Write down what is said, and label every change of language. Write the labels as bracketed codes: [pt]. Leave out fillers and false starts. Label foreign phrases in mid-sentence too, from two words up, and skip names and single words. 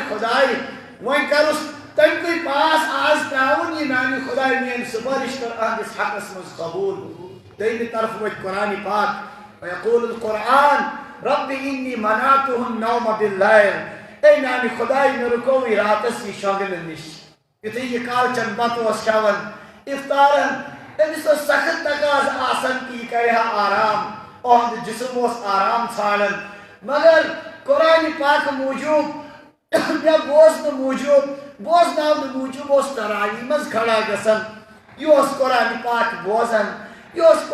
[ks] خۄداے وۄنۍ کروس تمکُے پاس آز تراوُن یہِ میانہِ خۄداے میٲنۍ سُفٲرِش کر اہنِس حقس منٛز قبوٗل دوٚیمہِ طرفہٕ وۄتھِ قرآنِ پاک [ar] ويقول القرآن رب إني منعتهم النوم بالليل [ks] اے میانہِ خۄداے مےٚ رُکووٕے راتس یہِ شۄنٛگنہٕ نِش یُتھُے یہِ کالچن بتہٕ اوس کھٮ۪وان اِفطارن أمِس اوس سخت تقاضہٕ آسان کہِ یہِ کرِ ہا آرام اُہُنٛد جسم اوس آرام ژھانڈان مگر قرآنِ پاک موٗجوٗب مےٚ بوزنہٕ موٗجوٗب بوزناونہٕ موٗجوٗب اوس تراوی منٛز کھڑا گژھان یہِ اوس قرآنِ پاک بوزان یہِ اوس